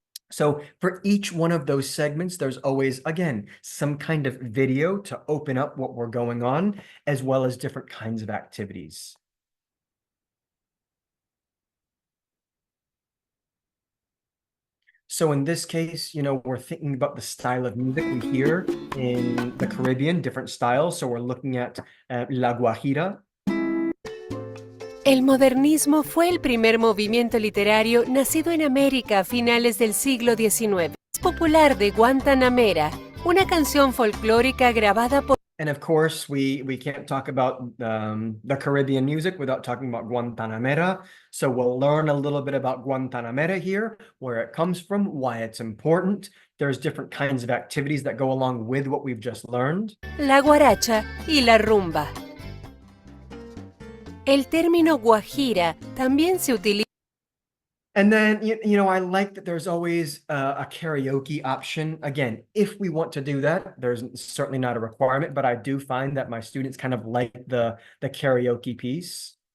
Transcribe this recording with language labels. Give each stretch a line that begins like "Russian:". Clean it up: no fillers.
English: So for each one of those segments, there's always, again, some kind of video to open up what we're going on, as well as different kinds of activities. So in this case, we're thinking about the style of music we hear in the Caribbean, different styles. So we're looking at La Guajira.
Spanish: El modernismo fue el primer movimiento literario nacido en América a finales del siglo XIX. Es popular de Guantanamera, una canción folclórica grabada por...
English: And of course, we can't talk about the Caribbean music without talking about Guantanamera. So we'll learn a little bit about Guantanamera here, where it comes from, why it's important. There's different kinds of activities that go along with what we've just learned.
Spanish: La guaracha y la rumba. El término guajira también se utiliza.
English: And then, I like that there's always a karaoke option. Again, if we want to do that, there's certainly not a requirement, but I do find that my students kind of like the karaoke piece.